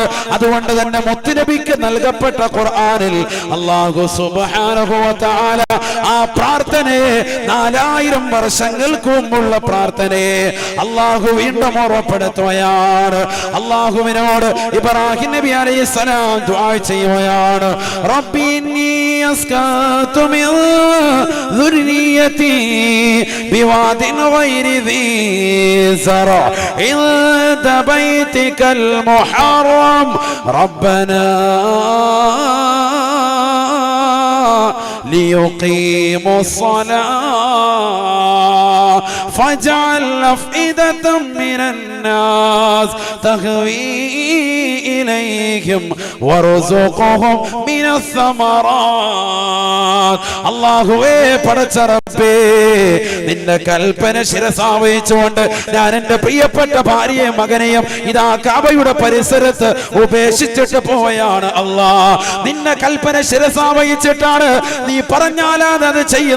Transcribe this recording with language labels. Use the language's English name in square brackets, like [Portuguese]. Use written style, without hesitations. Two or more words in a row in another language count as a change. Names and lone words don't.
[Malayalam] അതുകൊണ്ട് തന്നെ മുത്തുനബിക്ക് നൽകപ്പെട്ട ഖുർആനിൽ അല്ലാഹു [Arabic] سبحانه وتعالى [Malayalam] ആ പ്രാർത്ഥനയെ 4000 വർഷങ്ങൾക്ക് മുമ്പുള്ള പ്രാർത്ഥനയെ അല്ലാഹു വീണ്ടും ഓർമ്മപ്പെടുത്തുകയാണ്. അല്ലാഹുവിനോട് ഇബ്രാഹിം നബി അലൈഹിസ്സലാം ദുആ ചെയ്യുകയാണ്. [Arabic] ربي إني أسكنت من ذريتي بواد غير ذي زرع عند بيتك المحرم ربنا ليقيموا الصلاة فاجعل أفئدة من الناس تهوي إليهم وارزقهم من الثمرات. [Malayalam] അല്ലാഹുവേ പടച്ച റബ്ബേ, നിന്റെ കൽപ്പന ശിരസാവഹിച്ചുകൊണ്ട് ഞാൻ എന്റെ പ്രിയപ്പെട്ട ഭാര്യയും മകനെയും ഇതാ കഅബയുടെ പരിസരത്ത് ഉപേക്ഷിച്ചിട്ട് പോവുകയാണ്. അല്ലാ, നിന്റെ കൽപ്പന ശിരസാവഹിച്ചിട്ടാണ്, നീ പറഞ്ഞാൽ അത് ചെയ്യുന്നവനാണ്.